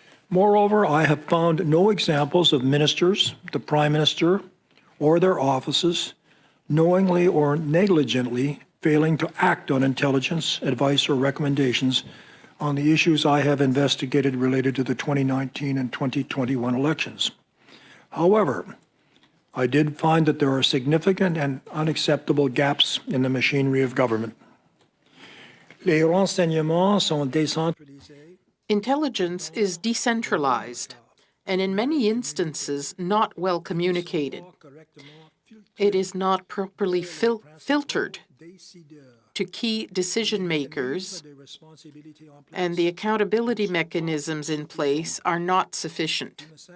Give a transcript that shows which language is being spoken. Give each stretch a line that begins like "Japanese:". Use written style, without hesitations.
English: Moreover, I have found no examples of ministers, the Prime Minister, or their offices knowingly or negligently failing to act on intelligence, advice, or recommendations on the issues I have investigated related to the 2019 and 2021 elections. However, I did find that there are significant and unacceptable gaps in the machinery of government.
French: Les renseignements sont décentralisés.
English: Intelligence is decentralized and in many instances not well communicated. It is not properly filtered to key decision makers, and the accountability mechanisms in place are not sufficient.